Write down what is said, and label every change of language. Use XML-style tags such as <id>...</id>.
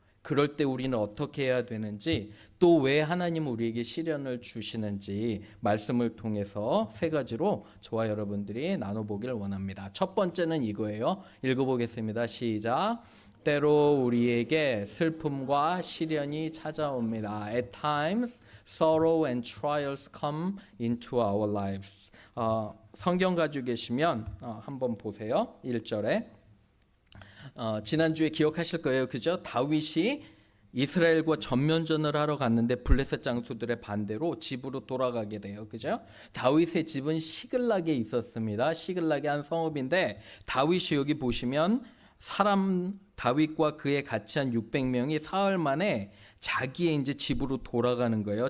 <ko>그럴 때 우리는 어떻게 해야 되는지 또 왜 하나님은 우리에게 시련을 주시는지 말씀을 통해서 세 가지로 저와 여러분들이 나눠보길 원합니다. 첫 번째는 이거예요. 읽어보겠습니다. 시작. 때로 우리에게 슬픔과 시련이 찾아옵니다.</ko> <en>At times, sorrow and trials come into our lives.</en> <ko>성경 가지고 계시면 한번 보세요. 1절에. 지난주에 기억하실 거예요. 그죠? 다윗이 이스라엘과 전면전을 하러 갔는데 블레셋 장수들의 반대로 집으로 돌아가게 돼요. 그죠? 다윗의 집은 시글락에 있었습니다. 시글락의 한 성읍인데 다윗이 여기 보시면 다윗과 그에 같이 한 600명이 사흘 만에 자기의 이제 집으로 돌아가는 거예요.</ko>